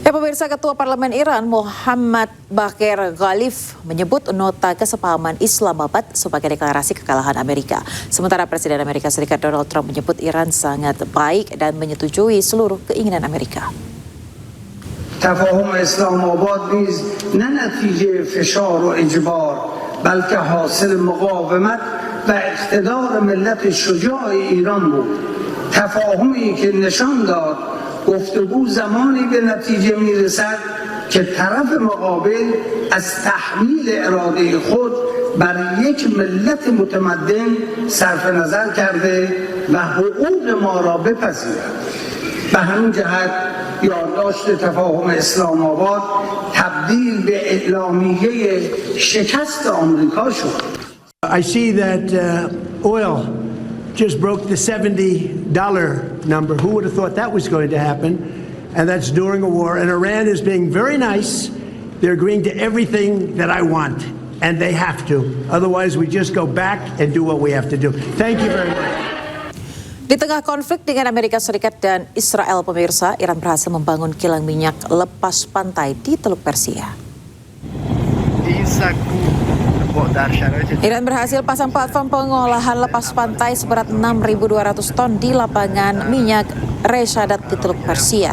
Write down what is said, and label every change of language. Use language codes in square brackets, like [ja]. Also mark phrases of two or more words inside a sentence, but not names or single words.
[id] Pemirsa, Ketua Parlemen Iran Muhammad Baqir Ghalib menyebut nota kesepahaman Islamabad sebagai deklarasi kekalahan Amerika. Sementara Presiden Amerika Serikat Donald Trump menyebut Iran sangat baik dan menyetujui seluruh keinginan Amerika. [fa] تفاهم اسلام آباد نیز نه نتیجه فشار و اجبار بلکه حاصل مقاومت و اقتدار ملت شجاع ایران بود. تفاهمی که نشان داد گفتگو زمانی به نتیجه میرسد که طرف مقابل از تحمیل اراده خود بر یک ملت متمدن صرف نظر کرده و حقوق ما را بپذیرد. به همین جهت یادداشت تفاهم اسلام آباد تبدیل به اعلامیه شکست آمریکا شد. [en] I see that oil just broke the $70 number. Who would have thought that was going to happen? And that's during a war. And Iran is being very nice. They're agreeing to everything that I want. And they have to. Otherwise, we just go back and do what we have to do. Thank you very much. [id] Di tengah konflik dengan Amerika Serikat dan Israel, pemirsa, Iran berhasil membangun kilang minyak lepas pantai di Teluk Persia. Iran berhasil pasang platform pengolahan lepas pantai seberat 6.200 ton di lapangan minyak Reshadat di Teluk Persia.